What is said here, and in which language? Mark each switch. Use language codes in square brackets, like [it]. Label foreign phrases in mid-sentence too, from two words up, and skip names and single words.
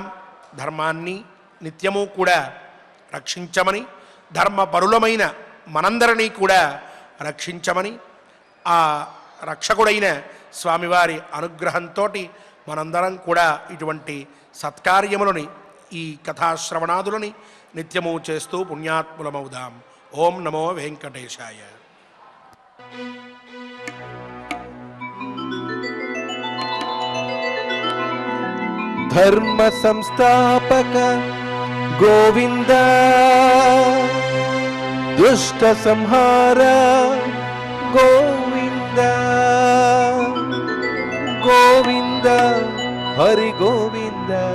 [te] ధర్మాన్ని నిత్యము కూడా రక్షించమని, ధర్మపరులమైన మనందరినీ కూడా రక్షించమని, ఆ రక్షకుడైన స్వామివారి అనుగ్రహంతో మనందరం కూడా ఇటువంటి సత్కార్యములని, ఈ కథాశ్రవణాదులని నిత్యము చేస్తూ పుణ్యాత్ములమవుదాం. [sa] ఓం నమో వెంకటేశాయ. धर्म संस्थापक गोविंद दुष्ट संहार गोविंद गोविंद हरि गोविंद